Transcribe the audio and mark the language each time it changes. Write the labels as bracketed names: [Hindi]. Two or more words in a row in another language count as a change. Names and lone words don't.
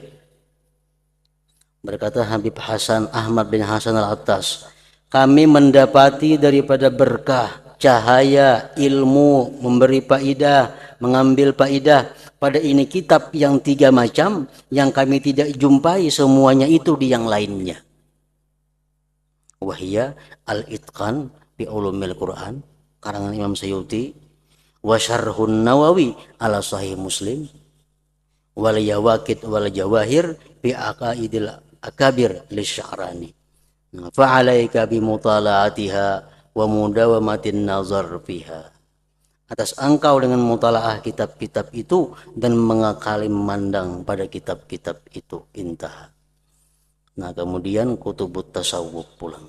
[Malay] Berkata Habib Hasan Ahmad bin Hasan Al-Attas, kami mendapati daripada berkah, cahaya, ilmu, memberi faidah, mengambil faidah pada ini kitab yang 3 macam yang kami tidak jumpai semuanya itu di yang lainnya. [Arabic] وهي الإتقان بعلوم القرآن [Malay] karangan Imam Suyuti, [Arabic] وشرح النووي على صحيح مسلم، واليواقيت والجواهر بعقائد الأكابر للشعراني. فعليك بمطالعتها ومداومة النظر فيها. [Malay] Atas engkau dengan mutalaah kitab-kitab itu dan mengakali memandang pada kitab-kitab itu. [Arabic] Intah. [Malay] Nah, kemudian [Arabic] كتب التصوف [Malay] pulang.